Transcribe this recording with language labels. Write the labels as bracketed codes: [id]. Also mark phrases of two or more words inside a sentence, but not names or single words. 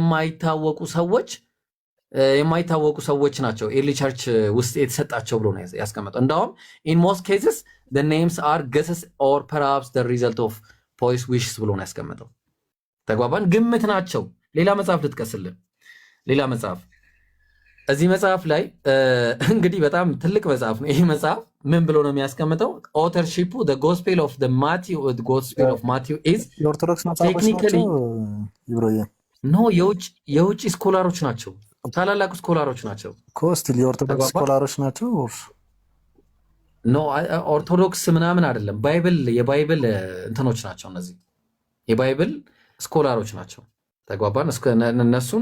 [am] የማይታወቁ ሰዎች ናቸው [en] early church [am] ውስጥ የተሰጣቸው ብሎ ነው ያስቀመጠው እንዳውም [en] in most cases the names are guesses or perhaps the result of poets wishes [am] ብሎ ነው ያስቀመጠው ተግባባን ግምት ናቸው ሌላ መጽሐፍ ልጥቀስልን ሌላ መጽሐፍ እዚህ መጽሐፍ ላይ እንግዲህ በጣም ትልቅ መጽሐፍ ነው ይሄ መጽሐፍ ምን ብሎ ነው የሚያስቀምጠው [en] authorship the gospel of Matthew is [am] የኦርቶዶክስ መጽሐፎች ናቸው ይብሮዬ ኖ የውጭ ስኮላሮች ናቸው ታላላቅ ስኮላሮች ናቸው ኮስቲል የኦርቶዶክስ ስኮላሮች ናቸው ኖ ኦርቶዶክስ ምናምን አይደለም የባይብል እንትኖች ናቸው እነዚህ የባይብል ስኮላሮች ናቸው ተግባባን እነሱን